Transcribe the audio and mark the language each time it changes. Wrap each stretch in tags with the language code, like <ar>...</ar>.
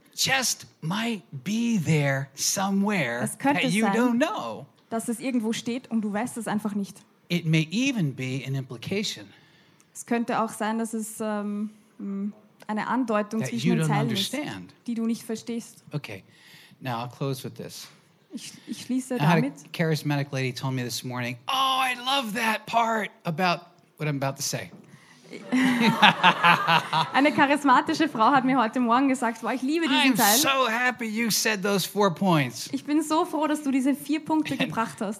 <en>just might be there somewhere that you don't know.</en> <de>Dass es irgendwo steht und du weißt es einfach nicht.</de> <en>It may even be an implication.</en> <de>Es könnte auch sein, dass es eine Andeutung zwischen den Zeilen</de> <en>understand.</en> <de>Ist, die du nicht verstehst.</de> <en>Okay, now I'll close with this.</en> <de>Ich schließe damit.</de> <en>A charismatic lady told me this morning, oh, I love that part about what I'm about to say.</en> <de>Eine charismatische Frau hat mir heute Morgen gesagt, wow, ich liebe diesen Teil.</de> <en>I'm so happy you said those 4 points.</en> <de>Ich bin so froh, dass du diese 4 Punkte gebracht hast.</de>